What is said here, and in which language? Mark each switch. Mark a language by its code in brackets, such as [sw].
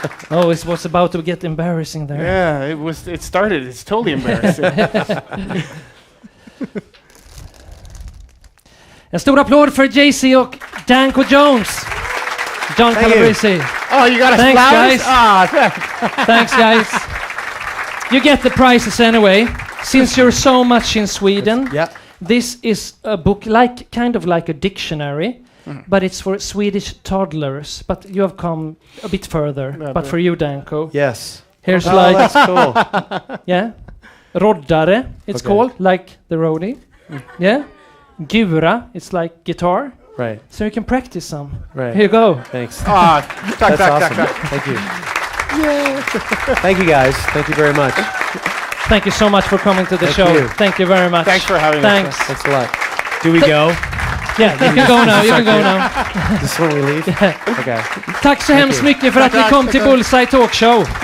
[en] Oh, it was about to get embarrassing there. Yeah, it started. It's totally embarrassing. [sv] En stor applåd för JC och Danko Jones. [en] John Calabrese. Oh, you got Thanks, flowers? guys. Thanks, guys. You get the prizes anyway. Since you're so much in Sweden, this is a book kind of like a dictionary, but it's for Swedish toddlers. But you have come a bit further. But for you, Danko, yes. Here's that's cool. Yeah, roddare. It's called like the roadie. Yeah, gura. It's like guitar. Right. So you can practice some. Right. Here you go. Thanks. That's awesome. Thank you. Yeah. Thank you, guys. Thank you very much. Thank you so much for coming to the show. Thank you very much. Thanks for having us. Thanks a lot. Do we go? Yeah, you can go now. You can go now. This is when we leave? Okay. [sv] Tack så hemskt mycket för att ni kom till Bullseye Talk Show.